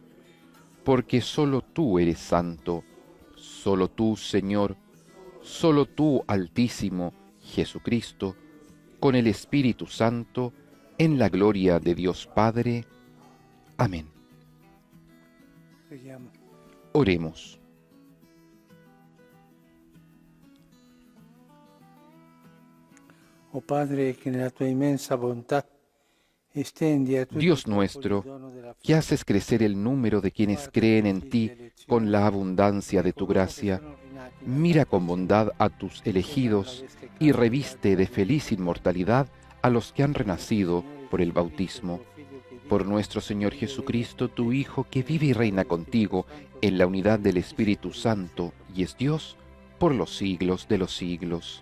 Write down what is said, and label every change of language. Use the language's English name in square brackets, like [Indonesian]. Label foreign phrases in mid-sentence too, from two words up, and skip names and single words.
[Spanish] Porque solo tú eres santo, solo tú, Señor, solo tú, Altísimo, Jesucristo, con el Espíritu Santo, en la gloria de Dios Padre. Amén. Oremos. [Italian] Oh Padre, que nella tua inmensa bontà estendi a tutti [Spanish] Dios nuestro, que haces crecer el número de quienes creen en ti con la abundancia de tu gracia, mira con bondad a tus elegidos y reviste de feliz inmortalidad a los que han renacido por el bautismo. Por nuestro Señor Jesucristo, tu Hijo, que vive y reina contigo en la unidad del Espíritu Santo y es Dios por los siglos de los siglos.